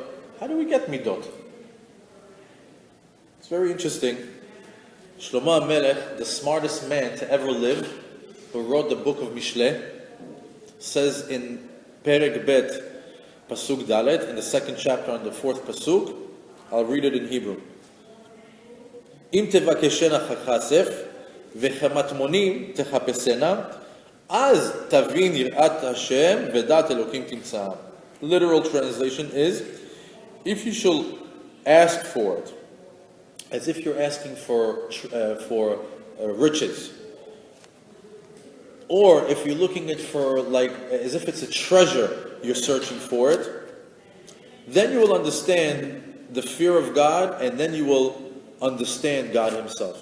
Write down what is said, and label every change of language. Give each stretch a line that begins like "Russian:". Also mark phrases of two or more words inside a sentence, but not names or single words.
English: How do we get Middot? It's very interesting. Shlomo HaMelech, the smartest man to ever live, who wrote the book of Mishle, says in
Hebrew: פרק בית, פסוק דלת,
English: in the second chapter on the fourth Pasuk, I'll read it in Hebrew.
Hebrew: אם תבקשנה ככסף, וכמטמונים תחפשנה, אז תבין יראת השם, ודעת אלוקים תמצא.
English: Literal translation is, if you shall ask for it, as if you're asking for riches, or if you're looking at for as if it's a treasure, you're searching for it, then you will understand the fear of God, and then you will understand God Himself.